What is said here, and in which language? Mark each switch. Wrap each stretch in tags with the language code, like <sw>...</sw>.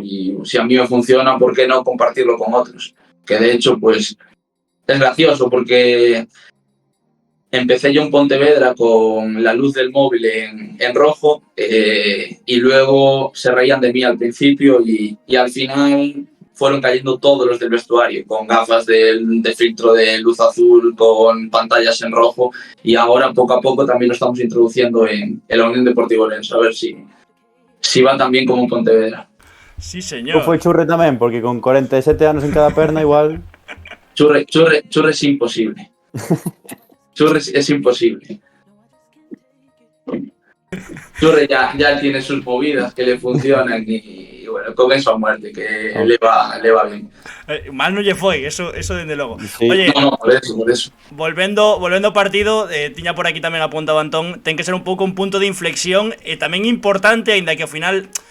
<es>Y si a mí me funciona, ¿por qué no compartirlo con otros? Que de hecho, pues, es gracioso porque empecé yo en Pontevedra con la luz del móvil en rojo y luego se reían de mí al principio y al final fueron cayendo todos los del vestuario, con gafas de filtro de luz azul, con pantallas en rojo y ahora poco a poco también lo estamos introduciendo en la Unión Deportiva Ourense, a ver si va tan bien como en Pontevedra. Sí, señor.</es> <gl>Foi Churre tamén, porque con 47 anos en cada perna igual...</gl> <es>Churre es imposible. Churre es imposible. Churre ya tiene sus movidas que le funcionan y bueno, con eso a muerte, que le va bien.</es> <gl>Mal no lle foi, eso dende logo.</gl> <es>Sí. Oye, No, por eso.</es> <gl>Volvendo ao partido, tiña por aquí tamén apuntado Antón, ten que ser un pouco un punto de inflexión e tamén importante, aínda que ao final</gl>